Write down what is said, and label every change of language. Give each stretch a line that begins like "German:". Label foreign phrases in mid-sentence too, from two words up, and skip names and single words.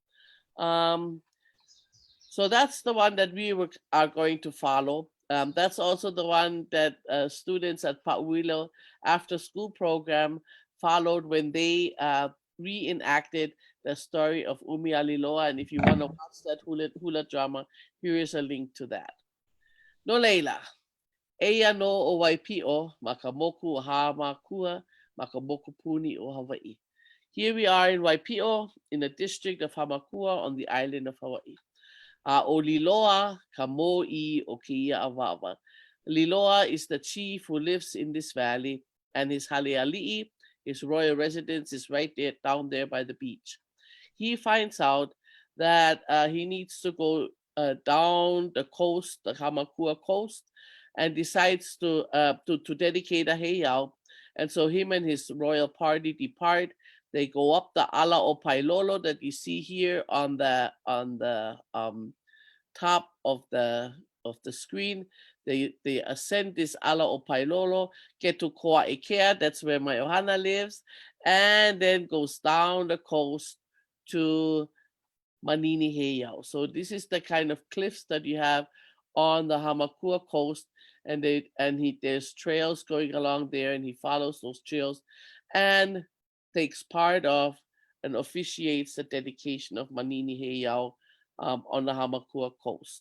English: So that's the one that are going to follow. That's also the one that students at Pa'uilo after school program followed when they reenacted the story of Umi Aliiloa. And if you want to watch that hula drama, here is a link to that.
Hawaiian: No leila, eia no o Waipi'o, makamoku o Hamakua, makamoku puni o Hawaii.
English: Here we are in Waipi'o, in the district of Hamakua on the island of Hawaii.
Hawaiian: O Liloa ka mo'i o keia awawa.
English: Liloa is the chief who lives in this valley, and his haleali'i, his royal residence, is right there, down there by the beach. He finds out that he needs to go down the coast, the Hamakua coast, and decides to dedicate a heiau. And so him and his royal party depart. They go up the
Hawaiian: ala o Pailolo
English: that you see here on the top of the screen. They ascend this
Hawaiian: ala o Pailolo,
English: get to Koa'ikea, that's where my ohana lives, and then goes down the coast to Manini Heiau. So this is the kind of cliffs that you have on the Hamakua coast, and there's trails going along there, and he follows those trails and takes part of and officiates the dedication of Manini Heiau on the Hamakua coast.